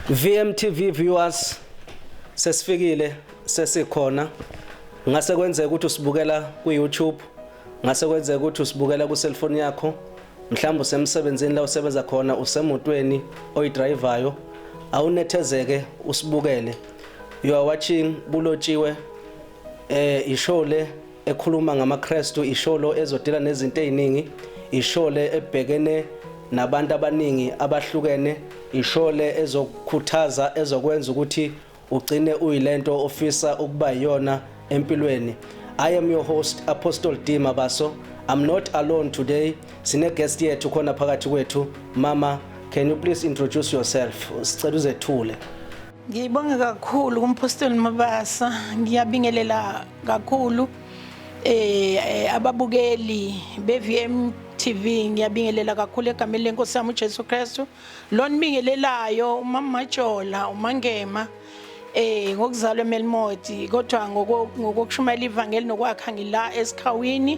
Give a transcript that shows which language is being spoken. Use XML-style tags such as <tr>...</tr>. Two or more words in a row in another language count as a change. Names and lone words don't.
<zu>VMTv viewers, sesifikile sesikhona. Ngase kwenzeka ukuthi usibukela ku YouTube, ngase kwenzeka ukuthi usibukela ku cellphone yakho, mhlawumbe usemsebenzini la usebenza khona, usemotweni oyidrivayo, awunethezeke usibukele.</zu> <en>You are watching</en> <zu>Kulotshiwe ishow le ekhuluma ngamaKristu, ishow lo ezodila nezinto eziningi, ishow le ebhekene nabantu abaningi abahlukene, ishow le ezokukhuthaza ezokwenza ukuthi ugcine uyilento ofisa ukuba yona empilweni.</zu> <en>I am your host Apostle D.E Mabaso. I'm not alone today.</en> <zu>Sine guest yethu khona phakathi kwethu. Mama,</zu> <en>can you please introduce yourself?</en> <zu>Sicela uzethule. Ngiyibonga kakhulu kuMapostle Mabasa, ngiyabingelela kakhulu ababukeli beVMTv, ngiyabingelela kakhulu egameni lenkosi yami uJesu Kristu. Lo nibingelelayo uMama Majola, uMangema ngokuzalwa eMelmoti, kodwa ngokushumayela ivangeli nokwakha ngila esikhawini.</zu>